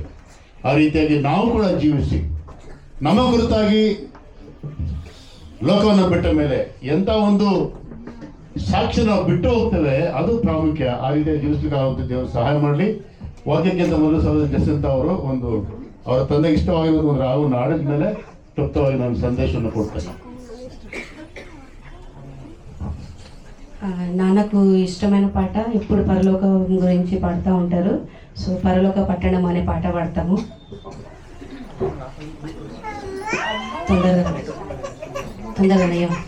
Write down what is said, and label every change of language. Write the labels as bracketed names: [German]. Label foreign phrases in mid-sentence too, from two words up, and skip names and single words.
[Kannada] ಆ ರೀತಿಯಾಗಿ ನಾವು ಕೂಡ ಜೀವಿಸಿ ನಮ್ಮ ಕುರಿತಾಗಿ ಲೋಕವನ್ನು ಬಿಟ್ಟ ಮೇಲೆ ಎಂಥ ಒಂದು ಸಾಕ್ಷಿ ನಾವು ಬಿಟ್ಟು ಹೋಗ್ತೇವೆ, ಅದು ಪ್ರಾಮುಖ್ಯ. ಆ ರೀತಿಯಾಗಿ ಜೀವಿಸಲಿಕ್ಕೆ ದೇವರು ಸಹಾಯ ಮಾಡಲಿ. ವಾಕ್ಯಕ್ಕಿಂತ ಮೊದಲು ಸಹೋದರ ಜಸಂತ ಅವರು ಅವರ ತಂದೆಗೆ ಇಷ್ಟವಾಗಿರೋದು ಒಂದು ರಾಗವನ್ನು ಆಡಿದ ಮೇಲೆ ಕ್ಲುಪ್ತವಾಗಿ ನಾನು సందేశವನ್ನು ಕೊಡ್ತೇನೆ. [Telugu] నాన్నకు ఇష్టమైన పాట ఇప్పుడు పరలోకం గురించి పాడుతూ ఉంటారు. సో పరలోక పట్టణం అనే పాట పాడతాము. తొందరగా